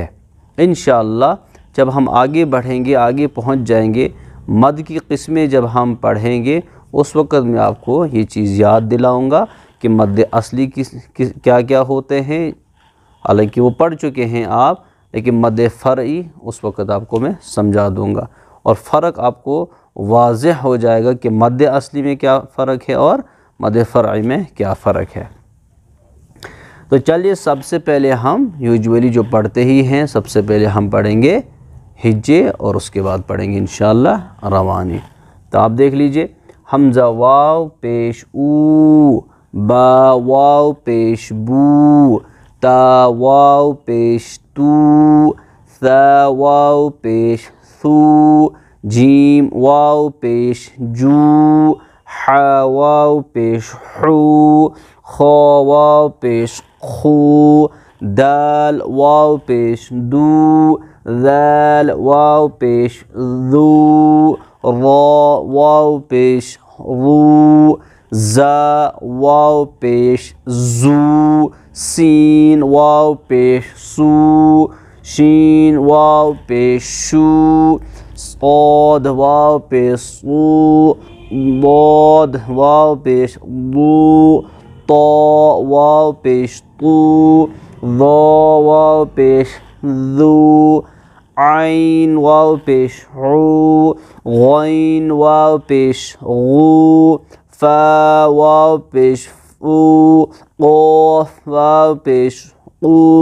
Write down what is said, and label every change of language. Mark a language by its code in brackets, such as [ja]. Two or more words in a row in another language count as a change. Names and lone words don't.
[ur] انشاءاللہ جب ہم آگے بڑھیں گے، آگے پہنچ جائیں گے، مد کی قسمیں جب ہم پڑھیں گے اس وقت میں آپ کو یہ چیز یاد دلاؤں گا کہ مد اصلی کیا کیا ہوتے ہیں، حالانکہ وہ پڑھ چکے ہیں آپ، لیکن مد فرعی اس وقت آپ کو میں سمجھا دوں گا اور فرق آپ کو واضح ہو جائے گا کہ مد اصلی میں کیا فرق ہے اور مد فرعی میں کیا فرق ہے۔ تو چلیے سب سے پہلے ہم یوجولی جو پڑھتے ہی ہیں، سب سے پہلے ہم پڑھیں گے ہجے اور اس کے بعد پڑھیں گے انشاءاللہ روانی۔ تو آپ دیکھ لیجئے، حمزہ واو پیش او، با واو پیش بو، تا واو پیش تو، ثا واو پیش ثو، جیم واو پیش جو، ح واو پیش حو، خا واو پیش خو، دال واو پیش دو، ذال واو پیش ذو، را واو پیش رو، زا واو پیش زو، سین واو پیش سو، شین واو پیش شو، صاد واو پیش صو، ضاد واو پیش ضو، طا واو پیش طو، ظا واو پیش ذو، عین واو پیش عو، غین واو پیش غو، فا واو پیش فو، قاف واو پیش قو،